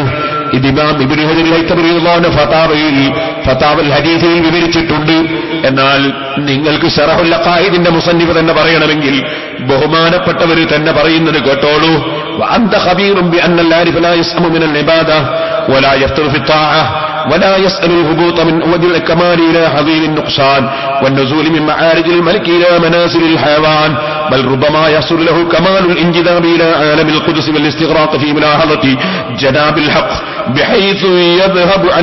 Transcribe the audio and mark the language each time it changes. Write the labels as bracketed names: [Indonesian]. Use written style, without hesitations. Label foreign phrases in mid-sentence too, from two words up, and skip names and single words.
[Malayalam] ഇത് ഇമാം ഇബ്നു ഹജർ ഹൈതമി റളിയല്ലാഹു ഫതാവയിൽ ഫതാവൽ ഹദീസിൽ വിവരിച്ചിട്ടുണ്ട്. എന്നാൽ നിങ്ങൾക്ക് ശറഹുൽ അഖായിദിന്റെ മുസന്നിഫ് തന്നെ പറയണമെങ്കിൽ ബഹുമാനപ്പെട്ടവർ തന്നെ പറയുന്നത് കേട്ടോളൂ. [Arabic] وأنت خبير بأن العارف لا يسأم من العبادة ولا يفتر في الطاعة ولا يسأل الهبوط من أود الكمال إلى حضير النقصان والنزول من معارج الملك إلى منازل الحيوان، بل ربما يحصل له كمال الانجذاب إلى عالم القدس والاستغراق في ملاحظة جناب الحق بحيث يذهب